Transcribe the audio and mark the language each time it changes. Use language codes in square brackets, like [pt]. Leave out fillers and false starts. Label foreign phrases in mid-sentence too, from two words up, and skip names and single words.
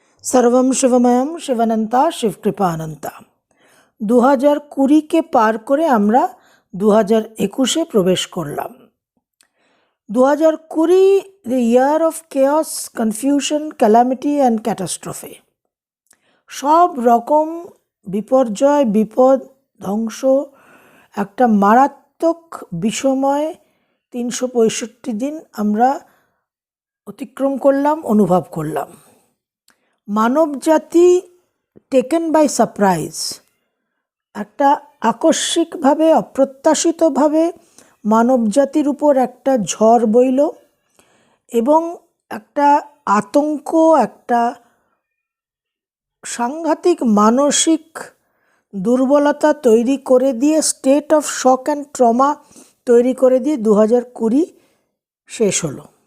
[sa] सर्वम शिवमयम शिवानंता शिवकृपानंता [bn] 2020 কে পার করে আমরা 2021-এ প্রবেশ করলাম। [en] 2020 the year of chaos, confusion, calamity and catastrophe। [bn] সব রকম বিপর্যয়, বিপদ, ধ্বংস, একটা মারাত্মক বিষময় 365 দিন আমরা অতিক্রম করলাম, অনুভব করলাম। মানবজাতি [en] taken by surprise, [bn] একটা আকস্মিকভাবে, অপ্রত্যাশিতভাবে মানবজাতির উপর একটা ঝড় বইল এবং একটা আতঙ্ক, একটা সাংঘাতিক মানসিক দুর্বলতা তৈরি করে দিয়ে, [en] state of shock and trauma [bn] তৈরি করে দিয়ে 2020 শেষ হলো।